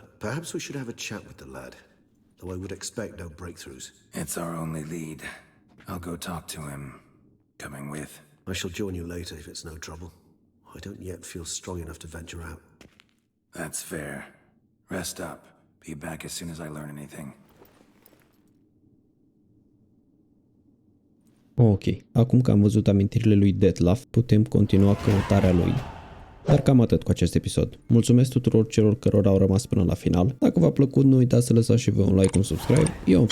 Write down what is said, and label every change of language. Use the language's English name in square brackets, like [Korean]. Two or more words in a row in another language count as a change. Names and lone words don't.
[English] Perhaps we should have a chat with the lad. Though I would expect no breakthroughs. It's our only lead. I'll go talk to him. Coming with. I shall join you later if it's no trouble. I don't yet feel strong enough to venture out. That's fair. Rest up. Be back as soon as I learn anything. [Romanian] Ok, acum că am văzut amintirile lui Dettlaff, putem continua căutarea lui. Dar cam atât cu acest episod. Mulțumesc tuturor celor care au rămas până la final. Dacă v-a plăcut, nu uitați să lăsați și voi un like, un subscribe.